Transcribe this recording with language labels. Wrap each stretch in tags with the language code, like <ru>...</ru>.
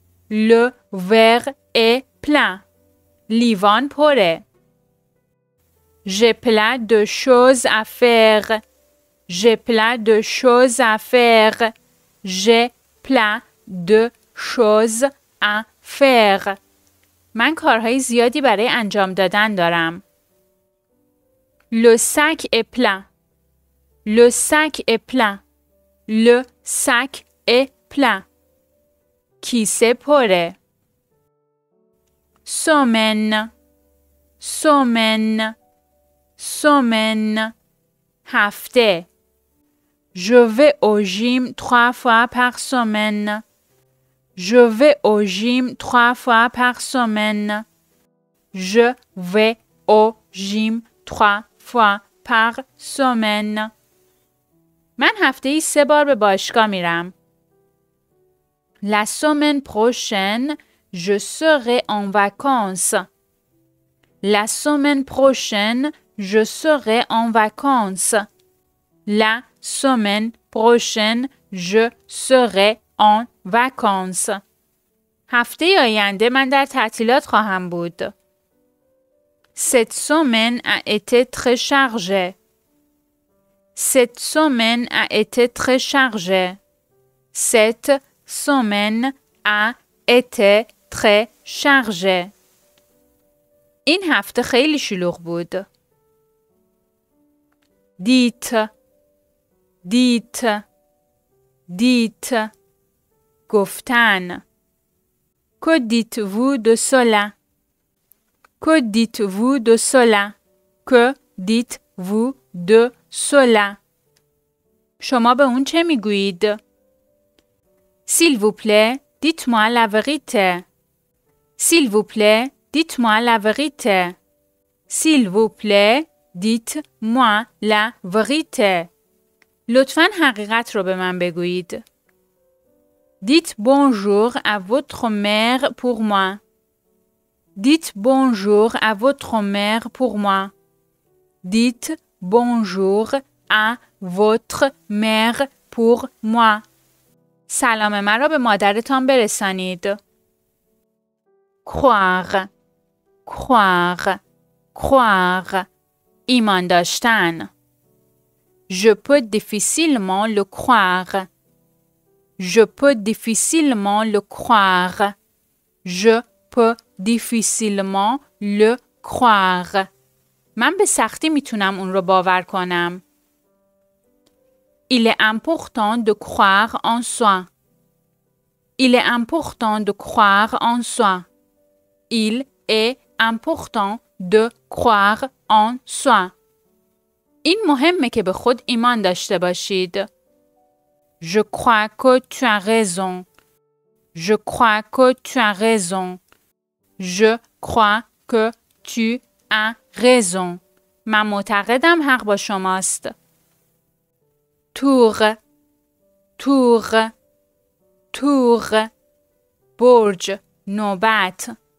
<fr>Le verre est plein.</fr> <fa>لیوان پره.</fa> <fr>J'ai plein de choses à faire. J'ai plein de choses à faire. J'ai plein de choses à faire.</fr> <fa>من کارهای زیادی برای انجام دادن دارم.</fa> <fr>Le sac est plein. Le sac est plein. Le sac est plein.</fr> <fa>کیسه پره.</fa> <fr>Semaine. Semaine. Semaine. هفته. Je vais au gym 3 fois par semaine. Je vais au gym 3 fois par semaine. Je vais au gym 3 fois par semaine.</fr> <fa>من هفته‌ای 3 بار به باشگاه میرم.</fa> <fr>La semaine prochaine, je serai en vacances. La semaine prochaine, je serai en vacances. La semaine prochaine, je serai en vacances.</fr> <fa>هفته آینده من در تعطیلات خواهم بود.</fa> <fr>Cette semaine a été très chargée. Cette semaine a été très chargée. Cette semaine a été très chargée.</fr> <fa>این هفته خیلی شلوغ بود.</fa> <fr>Dites. Dites. Dites. گفتن. Que dites-vous de cela? Que dites-vous de cela? Que dites-vous de cela?</fr> <fa>شما به اون چه میگویید؟</fa> <fr>S'il vous plaît, dites-moi la vérité. S'il vous plaît, dites-moi la vérité. S'il vous plaît, dites-moi la vérité.</fr> <fa>لطفاً حقیقت رو به من بگویید.</fa> <fr>Dites bonjour à votre mère pour moi. Dites bonjour à votre mère pour moi. Dites bonjour à votre mère pour moi.</fr> <fa>سلام مرا به مادرتان برسانید.</fa> <fr>croire croire croire</fr> <fa>ایمان داشتن.</fa> <fr>Je peux difficilement le croire. Je peux difficilement le croire. Je peux difficilement le croire.</fr> <fa>من به سختی میتونم اون رو باور کنم.</fa> <fr>Il est important de croire en soi. Il est important de croire en soi. Il est important de croire en soi.</fr> <fa>این مهمه که به خود ایمان داشته باشید.</fa> <fr>Je crois que tu as raison. Je crois que tu as raison. Je crois que tu as raison.</fr> <fa>من معتقدم حق با شماست.</fa> <fr>tour tour tour</fr> <fa>برج نوبت.</fa>